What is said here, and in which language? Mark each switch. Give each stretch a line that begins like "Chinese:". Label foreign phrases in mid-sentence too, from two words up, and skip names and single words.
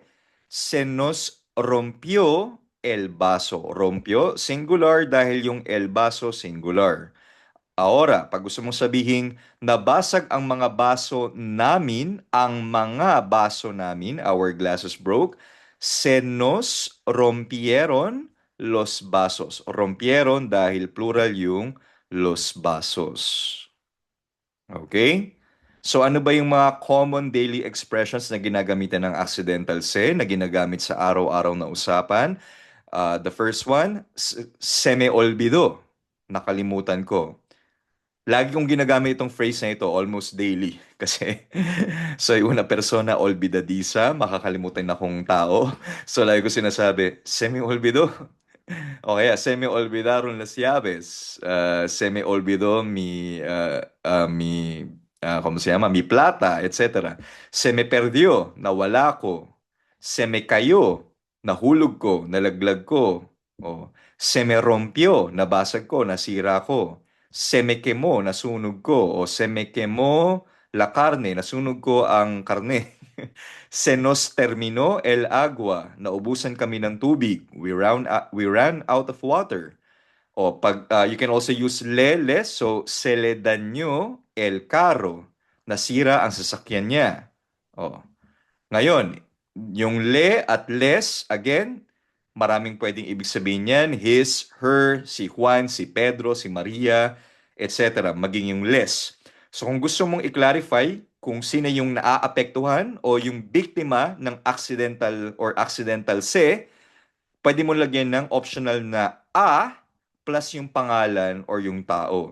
Spanish: Se nos rompió el vaso.
Filipino: Rompió, singular dahil yung
Spanish: el vaso,
Filipino: singular. Ahora, pag gusto mong sabihin, nabasag ang mga baso namin,
English: our glasses broke,
Spanish: se nos rompieron los vasos.
Filipino: Rompieron dahil plural yung
Spanish: los vasos.
Filipino: Okay? So ano ba yung mga
English: common daily expressions
Filipino: na ginagamitan ng accidental se, na ginagamit sa araw-araw na usapan?
English: The first one,
Spanish: se me olvidó.
Filipino: Nakalimutan ko. Lagi kong ginagamit itong phrase na ito
English: almost daily.
Filipino: Kasi so yung
Spanish: una persona, olvidadiza,
Filipino: makakalimutan na akong tao. So lagi ko sinasabi,
Spanish: se me olvidó.
Filipino: O kaya,
Spanish: se me olvidaron las llaves. Se me olvidó ¿cómo se llama? Mi plata, etc. Se me perdió,
Filipino: nawala ko.
Spanish: Se me cayó,
Filipino: nahulog ko, nalaglag ko.
Spanish: O, se me rompió,
Filipino: nabasag ko, nasira ko.
Spanish: Se me quemó,
Filipino: nasunog ko.
Spanish: O se me quemó la carne,
Filipino: nasunog ko ang karne.
Spanish: Se nos terminó el agua.
Filipino: Naubusan kami ng tubig.
English: We ran out of water. O you can also use les, so
Spanish: se le dañó el carro.
Filipino: Nasira ang sasakyan niya. O, ngayon, yung le at les, again, maraming pwedeng ibig sabihin yan.
English: His, her,
Filipino: si Juan, si Pedro, si Maria, etc. Maging yung les. So kung gusto mong i-clarify kung sino yung naaapektuhan o yung biktima ng
English: accidental or accidental
Filipino: se, pwede mo lagyan ng optional na a plus yung pangalan or yung tao.